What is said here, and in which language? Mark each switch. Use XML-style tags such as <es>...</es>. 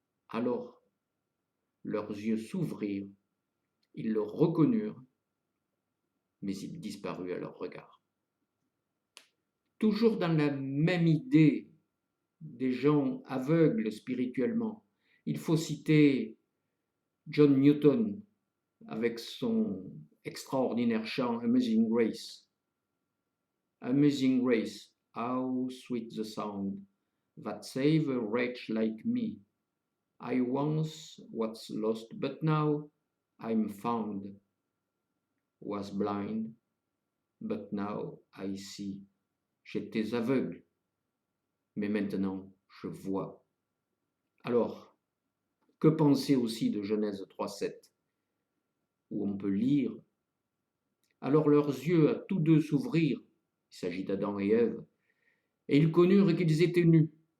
<fr>Alors, leurs yeux s'ouvrirent, ils le reconnurent, mais il disparut à leur regard. Toujours dans la même idée des gens aveugles spirituellement, il faut citer John Newton avec son extraordinaire chant Amazing Grace.</fr> <en>Amazing Grace, how sweet the sound that saved a wretch like me. I once was lost, but now I'm found. Was blind, but now I see.</en> <fr>J'étais aveugle, mais maintenant je vois. Alors, que penser aussi de Genèse 3:7, où on peut lire « Alors leurs yeux à tous deux s'ouvrirent, il s'agit d'Adam et Ève, et ils connurent qu'ils étaient nus.</fr>